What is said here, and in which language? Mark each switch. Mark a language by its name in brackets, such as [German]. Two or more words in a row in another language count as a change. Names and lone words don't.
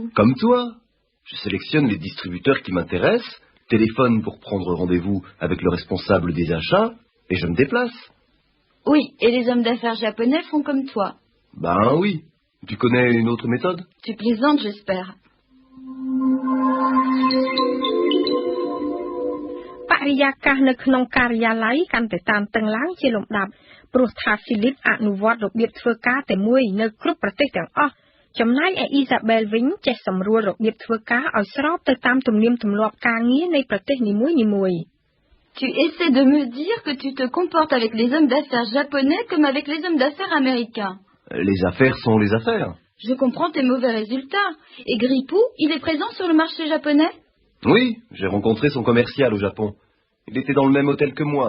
[French] Comme toi. Je sélectionne les distributeurs qui m'intéressent, téléphone pour prendre rendez-vous avec le responsable des achats et je me déplace. Oui, et les hommes d'affaires japonais font comme toi. Ben oui. Tu connais une autre méthode? Tu plaisantes, j'espère. [Khmer] បរិយាកាសនៅក្នុងការិយាល័យកាន់តែតានតឹងឡើងជាលំដាប់ព្រោះថាហ្វីលីបអនុវត្តរបៀបធ្វើការតែមួយនៅគ្រប់ប្រទេសទាំងអស់ចំណែកឯអ៊ីសាបែលវិញចេះសម្រួលរបៀបធ្វើការឲ្យស្របទៅតាមទំនៀមទម្លាប់ការងារនៃប្រទេសនីមួយៗ [French] Tu essaies de me dire que tu te comportes avec les hommes d'affaires japonais comme avec les hommes d'affaires américains. Les affaires sont les affaires. Je comprends tes mauvais résultats. Et Gripou, il est présent sur le marché japonais? Oui, j'ai rencontré son commercial au Japon. Il était dans le même hôtel que moi.